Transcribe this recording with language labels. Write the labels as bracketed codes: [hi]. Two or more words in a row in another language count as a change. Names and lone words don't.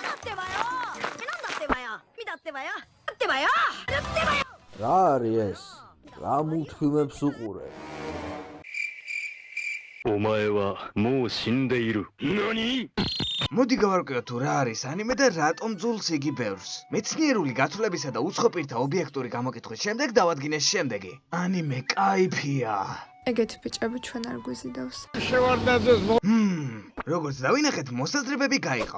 [ka] რა არის ეს? რა მულტფილმებს უყურებ? [ja] お前はもう死んでいる。何? [ka] მოდი გავარკვიოთ თუ რა არის ანიმე და რატომ ძულს იგი ბევრს. მეცნიერული გათვლებისა და უცხო პირთა ობიექტური გამოკითხვის შემდეგ დავადგინეს შემდეგი. ანიმე кайფია. ეგეთი ბიჭები ჩვენ არ გვიზიდავს. როგორც დავინახეთ, მოსაზრებები გაიყო.